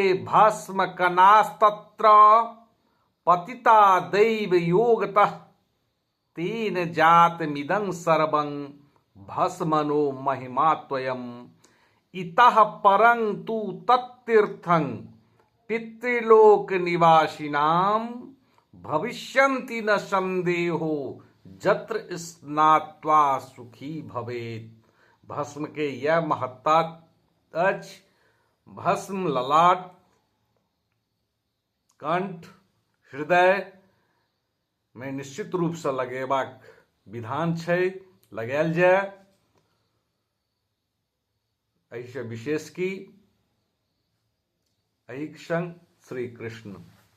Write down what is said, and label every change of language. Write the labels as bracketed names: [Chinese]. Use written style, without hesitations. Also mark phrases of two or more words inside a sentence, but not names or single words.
[Sanskrit] भस्म कनास्तत्र पतिता दैव योगतः तेन जातमिदं सर्वं भस्मनो महिमा त्वयम् इतः परं तु तत्तीर्थं पितृलोक निवासिनां भविष्यन्ति न संदेहो जत्र स्नात्वा सुखी भवेत्। [Maithili] भस्म के यह महत्ता अछि। भस्म ललाट, कंठ, हृदय में निश्चित रूप से लगेबाक विधान छै, लगायल जाय। एहि से विशेष की एहि संग श्री कृष्ण।